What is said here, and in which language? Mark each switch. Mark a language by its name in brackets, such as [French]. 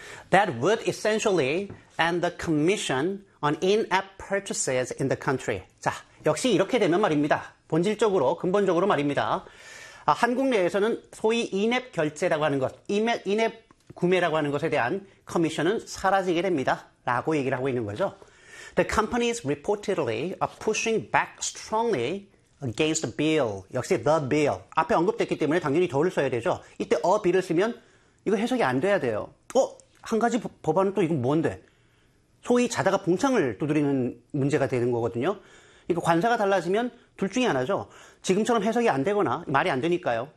[English] That would essentially end the commission on in-app purchases in the country. [Korean] 자, 역시 이렇게 되면 말입니다. 본질적으로, 근본적으로 말입니다. 아, 한국 내에서는 소위 in-app 결제라고 하는 것, in-app 구매라고 하는 것에 대한 커미션은 사라지게 됩니다. 라고 얘기를 하고 있는 거죠. [English] The companies reportedly are pushing back strongly against the bill. [Korean] 역시 [English] the bill. [Korean] 앞에 언급됐기 때문에 당연히 더를 써야 되죠. 이때 a bill을 쓰면 이거 해석이 안 돼야 돼요. 어? 한 가지 법안은 또 이건 뭔데? 소위 자다가 봉창을 두드리는 문제가 되는 거거든요. 그러니까 관사가 달라지면 둘 중에 하나죠. 지금처럼 해석이 안 되거나 말이 안 되니까요.